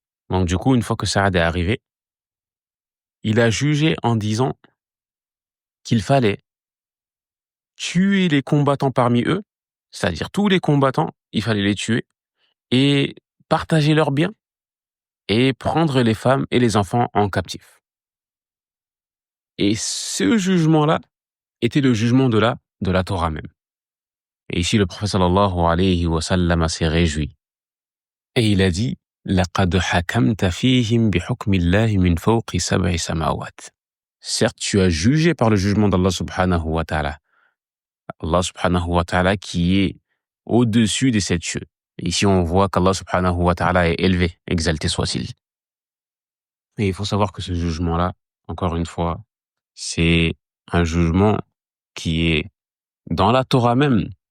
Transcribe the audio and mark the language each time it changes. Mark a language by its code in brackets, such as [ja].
[fr] Donc du coup, une fois que Saad est arrivé, il a jugé en disant qu'il fallait tuer les combattants parmi eux, c'est-à-dire tous les combattants, il fallait les tuer et partager leurs biens et prendre les femmes et les enfants en captif. Et ce jugement-là était le jugement de la Torah même. Et ici, le prophète sallallahu alayhi wa sallam s'est réjoui. Et il a dit: [ar] لَقَدْ حَكَمْتَ فِيهِمْ بِحُكْمِ اللَّهِ مِنْ فَوْقِ سَبْعِ سَمَاوَاتٍ. [fr] Certes, tu as jugé par le jugement d'Allah subhanahu wa ta'ala. Allah subhanahu wa ta'ala qui est au-dessus des 7 cieux. Et ici, on voit qu'Allah subhanahu wa ta'ala est élevé, exalté soit-il. Et il faut savoir que ce jugement-là, encore une fois, c'est un jugement qui est dans la Torah même.